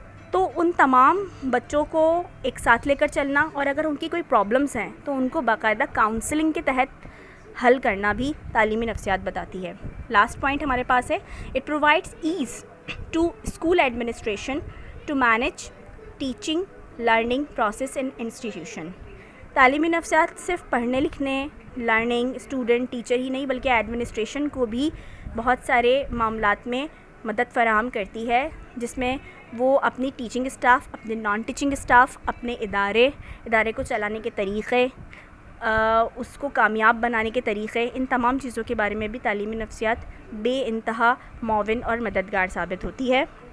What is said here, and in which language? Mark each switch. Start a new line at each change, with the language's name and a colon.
Urdu: تو ان تمام بچوں کو ایک ساتھ لے کر چلنا، اور اگر ان کی کوئی پرابلمس ہیں تو ان کو باقاعدہ کاؤنسلنگ کے تحت حل کرنا بھی تعلیمی نفسیات بتاتی ہے.
English: last point
Urdu: ہمارے پاس ہے
English: It provides as to school administration to manage teaching learning process in institution.
Urdu: تعلیمی نفسیات صرف پڑھنے لکھنے لرننگ اسٹوڈنٹ ٹیچر ہی نہیں بلکہ ایڈمنسٹریشن کو بھی بہت سارے معاملات میں مدد فراہم کرتی ہے، جس میں وہ اپنی ٹیچنگ اسٹاف، اپنے نان ٹیچنگ اسٹاف، اپنے ادارے کو چلانے کے طریقے، اس کو کامیاب بنانے کے طریقے، ان تمام چیزوں کے بارے میں بھی تعلیمی نفسیات بے انتہا معاون اور مددگار ثابت ہوتی ہے.